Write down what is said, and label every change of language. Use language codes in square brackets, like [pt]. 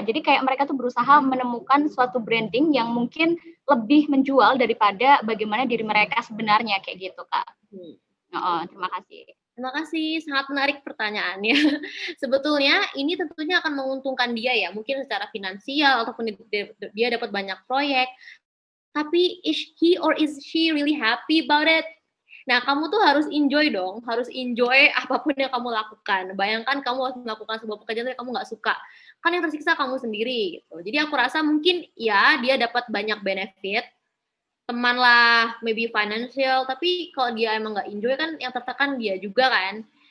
[id] Jadi kayak mereka tuh berusaha menemukan suatu branding yang mungkin lebih menjual daripada bagaimana diri mereka sebenarnya kayak gitu Kak. Terima kasih. Terima kasih, sangat menarik pertanyaannya. Sebetulnya ini tentunya akan menguntungkan dia ya, mungkin secara finansial ataupun dia dapat banyak proyek. [en] Tapi is he or is she really happy about it? [id] Nah, kamu tuh harus enjoy dong, harus enjoy apapun yang kamu lakukan. Bayangkan kamu harus melakukan sebuah pekerjaan yang kamu nggak suka. Kan yang tersiksa kamu sendiri. Gitu. Jadi aku rasa mungkin ya dia dapat banyak benefit, teman lah, [en] maybe financial, [id] tapi kalau dia emang nggak enjoy kan yang tertekan dia juga kan.